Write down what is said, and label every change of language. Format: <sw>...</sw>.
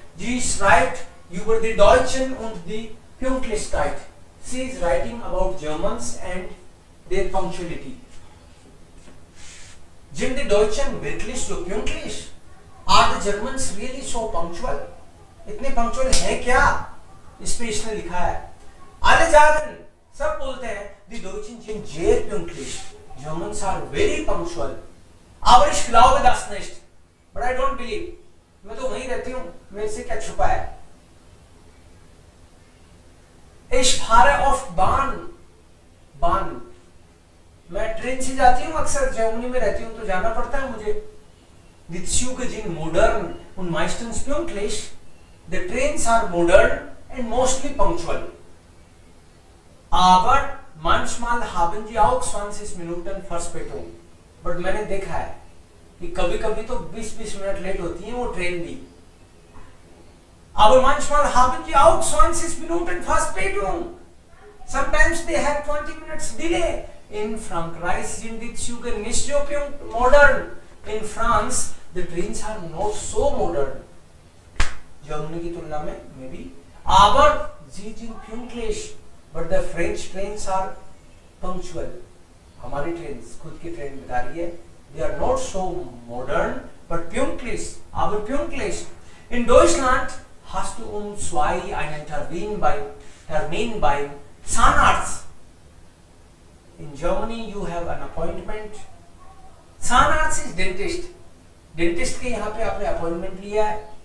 <de>जी schreibt über die Deutschen und die Pünktlichkeit.</de> <en>Sie is writing about Germans and their punctuality.</en> <de>Sind die Deutschen wirklich so pünktlich?</de> <en>Are the Germans really so punctual?</en> <hi>इतने punctual है क्या? इस पे इसने लिखा है.</hi> <de>Alle sagen,</de> <hi>सब बोलते हैं,</hi> <de>die Deutschen sind sehr pünktlich.</de> <en>Germans are very punctual.</en> <de>Aber ich glaube das nicht.</de> <en>But I don't believe.</en> <hi>मैं तो वहीं रहती हूँ, मेरे से क्या छुपा है?</hi> <de>Ich fahre oft Bahn. Bahn.</de> <hi>मैं ट्रेन से जाती हूँ, अक्सर जर्मनी में रहती हूँ तो जाना पड़ता है मुझे.</hi> <de>Die Züge sind modern und meistens pünktlich.</de> <en>The trains are modern and mostly punctual.</en> <de>Aber manchmal haben sie auch 20 Minuten Verspätung.</de> <en>But</en> <hi>मैंने देखा है कि कभी-कभी तो 20-20 मिनट लेट होती है वो ट्रेन भी.</hi> <de>Aber manchmal haben sie auch 20 Minuten Verspätung.</de> <en>Sometimes they have 20 minutes delay.</en> <de>In Frankreich sind die Züge nicht so modern.</de> <en>In France the trains are not so modern.</en> <hi>Germany की तुलना में</hi> <en>maybe.</en> <de>Aber sie sind pünktlich.</de> <en>But the French trains are punctual.</en> <hi>हमारी train खुद की train बता रही है.</hi> <en>They are not so modern, but</en> <de>pünktlich. Aber pünktlich. In Deutschland hast du 2 einen Termin beim Zahnarzt.</de> <en>In Germany you have an appointment. Zahnarzt is dentist.</en> <hi>Dentist के यहाँ पे आपने appointment लिया है.</hi>